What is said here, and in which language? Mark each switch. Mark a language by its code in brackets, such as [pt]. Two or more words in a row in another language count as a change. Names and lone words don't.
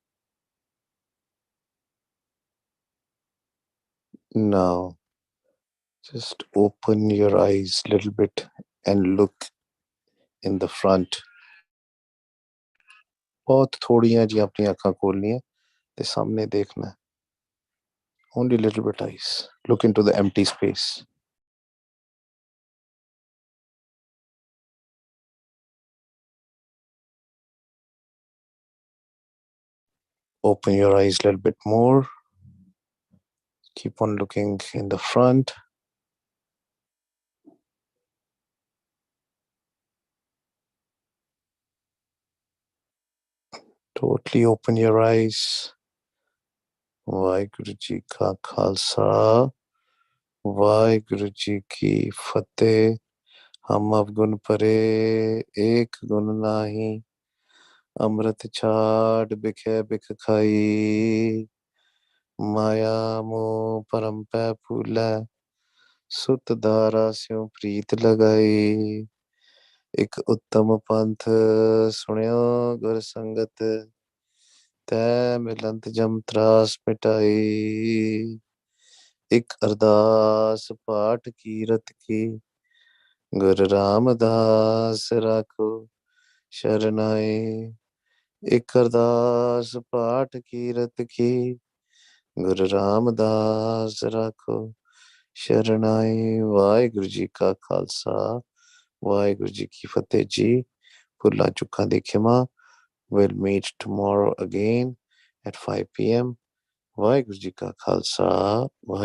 [en] Now, Just open your eyes a little bit and look in the front. [pa] ਬਹੁਤ ਥੋੜ੍ਹੀਆਂ ਜੀ ਅਪਨੀ ਅੱਖਾਂ ਖੋਲ੍ਹਣੀ ਹੈ ਤੇ ਸਾਹਮਣੇ ਦੇਖਣਾ ਹੈ. [en] Only little bit eyes. Look into the empty space. Open your eyes a little bit more. Keep on looking in the front. Totally open your eyes. [pa] ਵਾਹਿਗੁਰੂ ਜੀ ਕਾ ਖ਼ਾਲਸਾ ਵਾਹਿਗੁਰੂ ਜੀ ਕੀ ਫ਼ਤਹਿ. ਹਮ ਅਵਗੁਣ ਪਰੇ ਏਕ ਗੁਣ ਨਾਹੀ ਅੰਮ੍ਰਿਤ ਛਾਡ ਬਿਖੈ ਬਿਖ ਖਾਈ ਮਾਯਾ ਮੋਹ ਪਰਮ ਪੈ ਫੂਲੈ ਸੁਤ ਧਾਰਾ ਸਿਉ ਪ੍ਰੀਤ ਲਗਾਈ. ਏਕ ਉੱਤਮ ਪੰਥ ਸੁਨਿਓ ਗੁਰ ਸੰਗਤ ਤੈ ਮਿਲੰਤ ਜਮ ਤ੍ਰਾਸ ਮਿਟਾਈ. ਏਕ ਅਰਦਾਸ ਪਾਠ ਕੀਰਤ ਕੀ ਗੁਰੂ ਰਾਮਦਾਸ ਰਾਖੋ ਸ਼ਰਣਾਈ. ਏਕ ਅਰਦਾਸ ਪਾਠ ਕੀਰਤ ਕੀ ਗੁਰੂ ਰਾਮਦਾਸ ਰਾਖੋ ਸ਼ਰਣਾਈ. ਵਾਹਿਗੁਰੂ ਜੀ ਕਾ ਖ਼ਾਲਸਾ ਵਾਹਿਗੁਰੂ ਜੀ ਕੀ ਫ਼ਤਹਿ ਜੀ. ਭੁੱਲਾਂ ਚੁੱਕਾਂ ਦੀ ਖਿਮਾ. [en] We'll meet tomorrow again at 5 p.m. [pa] ਵਾਹਿਗੁਰੂ ਜੀ ਕਾ ਖ਼ਾਲਸਾ.